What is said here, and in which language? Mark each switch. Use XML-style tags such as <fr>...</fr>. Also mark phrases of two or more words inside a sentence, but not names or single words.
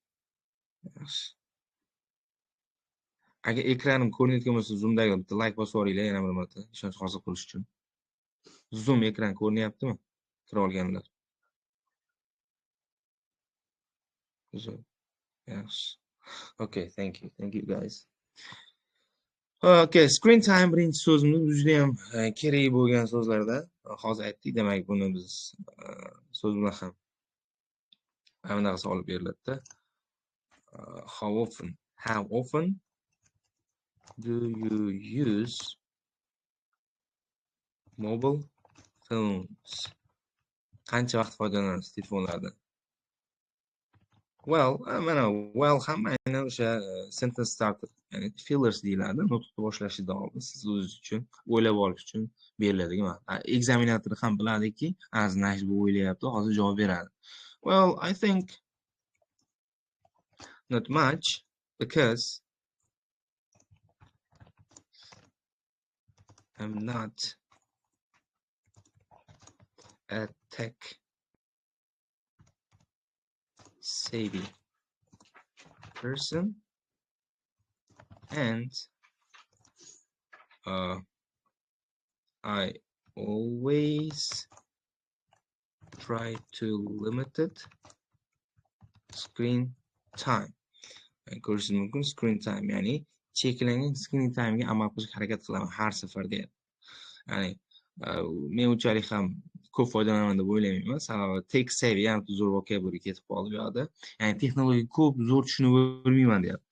<uz>Agar ekranim ko'rinayotgan bo'lsa, zoomdagi bitta like bosib yuboringlar yana bir marta, ishonch hosil qilish uchun. Zoom ekran ko'rinyaptimi? Kira olganlar. Zo'r. Yaxshi.</uz> <en>Okay, thank you. Thank you guys.</en> <uz>Okay,</uz> <en>screen time</en> <uz>birinchi so'zimiz juda ham kerak bo'lgan so'zlarda. Hozir aytdik, demak buni biz so'z bilan ham bunaqasi olib beriladi-da.</uz> <en>How often do you use mobile phones?</en> <uz>Qancha vaqt foydalanasiz telefonlardan?</uz> <en>Well, well</en> <uz>ham aynan o'sha</uz> <en>sentence starter,</en> <uz>ya'ni fillers deyiladi. Nutqni boshlashdan oldin siz o'zingiz uchun o'ylab olish uchun beriladigan. Ekzaminator ham biladiki, znash bu o'ylayapti, hozir javob beradi.</uz> <en>Well, I think not much because I'm not a tech savvy person and I always try to limit screen time.</en> <uz>Ko'rishingiz mumkin,</uz> <en>screen time</en> <uz>ya'ni cheklangan</uz> <en>screen time'ga</en> <uz>amal qilishga harakat qilaman har safar deyapti. Ya'ni men unchalik ham ko'p foydalanaman deb o'ylamayman. Sababi</uz> <en>tech savvy</en> <uz>ham zo'r vocabulary ketib qoldi bu yoqda. Ya'ni texnologiya ko'p zo'r tushunavermayman deyapti.</uz>